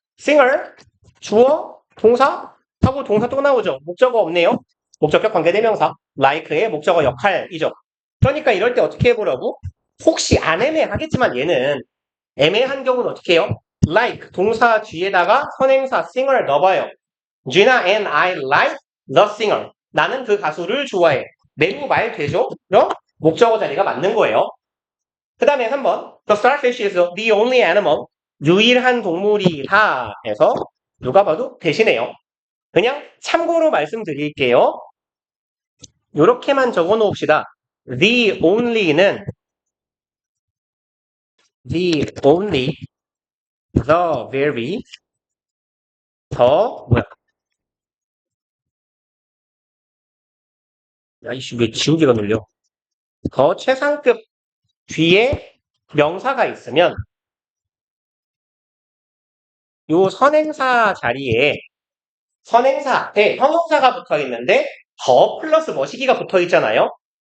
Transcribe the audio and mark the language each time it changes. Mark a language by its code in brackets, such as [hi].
[ko] singer, 주어, 동사, 하고 동사 또 나오죠. 목적어 없네요. 목적격 관계대명사, like의 목적어 역할이죠. 그러니까 이럴 때 어떻게 해보라고? 혹시 안 애매하겠지만 얘는 애매한 경우는 어떻게 해요? like, 동사 뒤에다가 선행사 singer 넣어봐요. [en] Gina and I like the singer. [ko] 나는 그 가수를 좋아해. 매우 말 되죠? 그럼 목적어 자리가 맞는 거예요. 그 다음에 3번. [en] The starfish is the only animal. [ko] 유일한 동물이다 해서 누가 봐도 대신해요. 그냥 참고로 말씀드릴게요. 이렇게만 적어 놓읍시다. [en] The only는 the only, the very, [ko] 더 뭐야? 야 이씨 왜 지우개가 눌려? 더 최상급 뒤에 명사가 있으면 요 선행사 자리에 선행사 앞에 형용사가 붙어 있는데 더 플러스 머시기가 붙어 있잖아요.